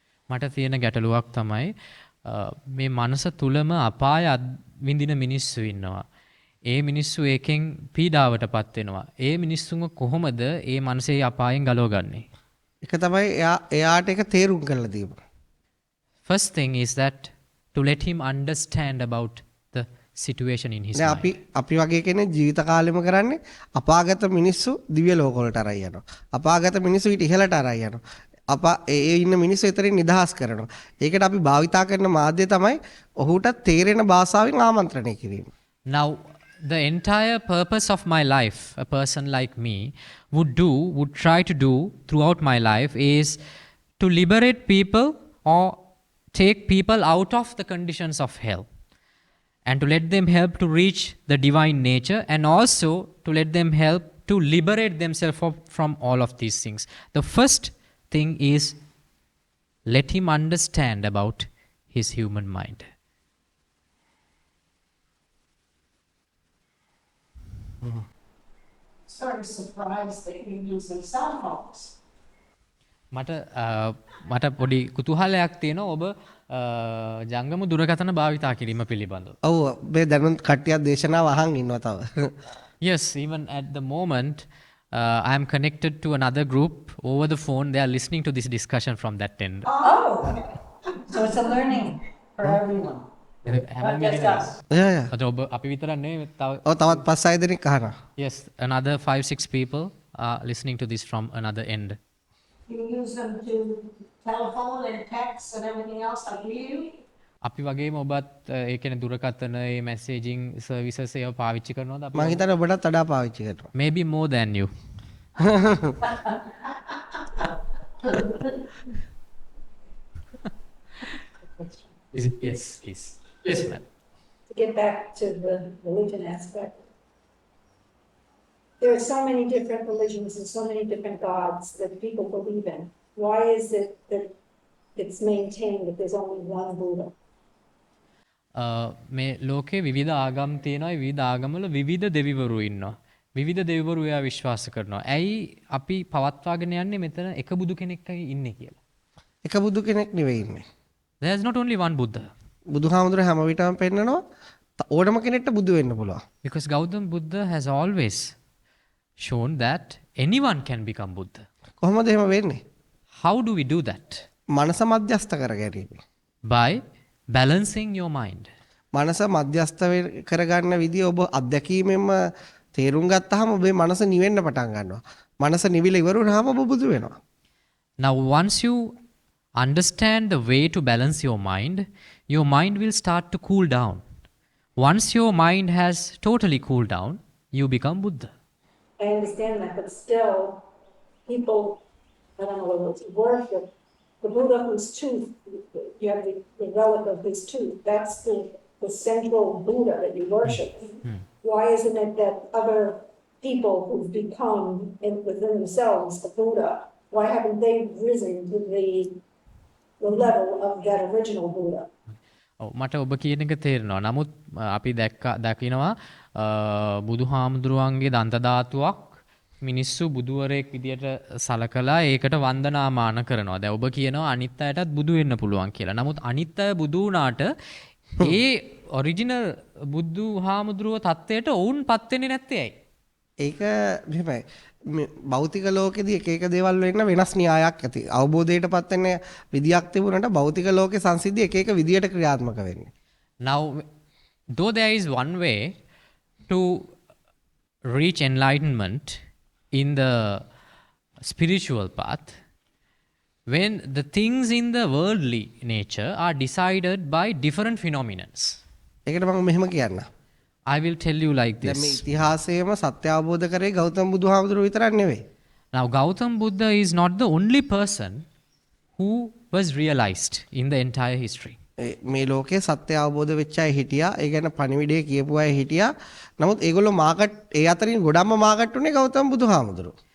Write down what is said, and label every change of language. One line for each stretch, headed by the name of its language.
Sinhala: මට තියෙන ගැටලුවක් තමයි මේ මනස තුලම අපාය විඳින මිනිස්සු ඉන්නවා. ඒ මිනිස්සු ඒකෙන් පීඩාවට පත් වෙනවා. ඒ මිනිස්සුන්ව කොහොමද ඒ මනසේ අපායෙන් ගලවගන්නේ? ඒක තමයි එයාට ඒක තේරුම් කරලා දීම.
English: First thing is that to let him understand about the situation in his
Sinhala: දැන්
English: mind.
Sinhala: අපි වගේ කෙනෙක් ජීවිත කාලෙම කරන්නේ අපාගත මිනිස්සු දිව්‍ය ලෝක වලට අරයි යනවා. අපාගත මිනිස්සු ඊට ඉහළට අරයි යනවා. ඒ ඉන්න මිනිස්සු එතරින් නිදහස් කරනවා. ඒකට අපි භාවිතා කරන මාධ්‍ය තමයි ඔහුට තේරෙන භාෂාවෙන් ආමන්ත්‍රණය කිරීම.
English: Now, the entire purpose of my life, a person like me would try to do throughout my life is to liberate people or take people out of the conditions of hell, and to let them help to reach the divine nature, and also to let them help to liberate themselves from all of these things. The first thing is let him understand about his human mind. Sort of surprised that you're using cell phones.
Sinhala: මට පොඩි කුතුහලයක් තියෙනවා ඔබ ජංගම දුරකථන භාවිතා කිරීම පිළිබඳව. ඔව් මේ දැනුත් කට්ටියක් දේශනාව අහන් ඉන්නවා තව.
English: Yes, even at the moment I am connected to another group over the phone. They are listening to this discussion from that end. Oh, so it's a learning for everyone. Not just us.
Sinhala: ඔබ අපි විතරක් නෙවෙයි ඔව් තවත් 5-6 දෙනෙක් අහනවා.
English: Yes, another 5-6 people are listening to this from another end. You use them to telephone and text and everything else like we do?
Sinhala: අපි වගේම ඔබත් ඒ කියන්නේ දුරකථන ඒ මැසේජින් සර්විසස් ඒවා පාවිච්චි කරනවද අපි? මම හිතන්නේ ඔබටත් වඩා පාවිච්චි කරනවා.
English: Maybe more than you. Is it? Yes, please. Yes, ma'am. To get back to the religion aspect, there are so many different religions and so many different gods that people believe in. Why is it that it's maintained that there's only one Buddha?
Sinhala: මේ ලෝකේ විවිධ ආගම් තියෙනවා. විවිධ ආගම්වල විවිධ දෙවිවරු ඉන්නවා. විවිධ දෙවිවරු එයා විශ්වාස කරනවා. ඇයි අපි පවත්වාගෙන යන්නේ මෙතන එක බුදු කෙනෙක්යි ඉන්නේ කියලා? එක බුදු කෙනෙක් නෙවෙයි ඉන්නේ.
English: There is not only one Buddha.
Sinhala: බුදුහාමුදුරුවෝ හැම විටම පෙන්නනවා ඕනම කෙනෙක්ට බුදු වෙන්න පුළුවන්.
English: Because Gautam Buddha has always shown that anyone can become Buddha.
Sinhala: කොහොමද එහෙම වෙන්නේ?
English: How do we do that?
Sinhala: මනස මධ්‍යස්ත කර ගැනීම.
English: By balancing your mind.
Sinhala: මනස මධ්‍යස්ත කරගන්න විදිය ඔබ අත්දැකීමෙන්ම තේරුම් ගත්තාම ඔබේ මනස නිවෙන්න පටන් ගන්නවා. මනස නිවිල ඉවර වුණාම ඔබ බුදු වෙනවා.
English: Now once you understand the way to balance your mind will start to cool down. Once your mind has totally cooled down, you become Buddha. I understand that, but still, people, I don't know whether it's worship, the Buddha whose tooth, you have the relic of his tooth, that's the central Buddha that you worship. Why isn't it that other people who've become within themselves the Buddha, why haven't they risen to the level of that original Buddha?
Sinhala: මට ඔබ කියන එක තේරෙනවා. නමුත් අපි දකිනවා බුදුහාමුදුරුවන්ගේ දන්ත ධාතුවක් මිනිස්සු බුදුවරයෙක් විදියට සලකලා ඒකට වන්දනාමාන කරනවා. දැන් ඔබ කියනවා අනිත් අයටත් බුදු වෙන්න පුළුවන් කියලා. නමුත් අනිත් අය බුදු වුණාට ඒ ඔරිජිනල් බුදුහාමුදුරුව තත්ත්වයට ඔවුන් පත් වෙන්නේ නැත්තේ ඇයි? ඒක මෙහෙමයි. භෞතික ලෝකෙදී එක එක දේවල් වෙන්න වෙනස් න්‍යායක් ඇති. අවබෝධයට පත් වෙන විදියක් තිබුණාට භෞතික ලෝකේ සංසිද්ධි එක එක විදියට ක්‍රියාත්මක වෙන්නේ.
English: Now, though there is one way to reach enlightenment in the spiritual path when the things in the worldly nature are decided by different phenomenons.
Sinhala: ඒකට මම මෙහෙම කියන්න.
English: I will tell you like
Sinhala: දැන් මේ
English: this.
Sinhala: ඉතිහාසයේම සත්‍ය අවබෝධ කරේ ගෞතම බුදුහාමුදුරුවෝ විතරක් නෙවෙයි.
English: Now, Gautam Buddha is not the only person who was realized in the entire history.
Sinhala: මේ ලෝකේ සත්‍ය අවබෝධ වෙච්ච අය හිටියා. ඒ ගැන පණිවිඩය කියපු අය හිටියා. නමුත් ඒගොල්ලෝ මාකට් ඒ අතරින් ගොඩක්ම මාකට් උනේ ගෞතම බුදුහාමුදුරුවෝ.